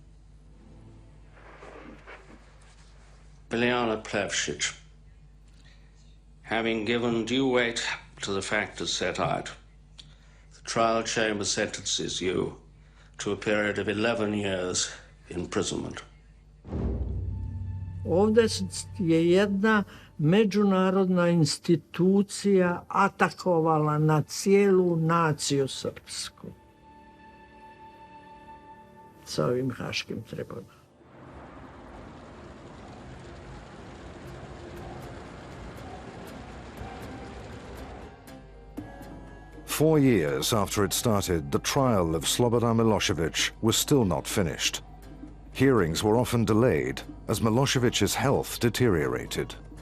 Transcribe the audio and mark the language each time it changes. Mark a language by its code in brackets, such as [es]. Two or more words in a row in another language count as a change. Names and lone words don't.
[en] Biljana Plavsic, having given due weight to the factors set out, the trial chamber sentences you to a period of 11 years imprisonment. [sr] Ovdje je jedna međunarodna institucija atakovala na cijelu naciju srpsku sa ovim haškim tribunalom. [en] Four years after it started, the trial of Slobodan Milosevic was still not finished. Hearings were often delayed as Milosevic's health deteriorated.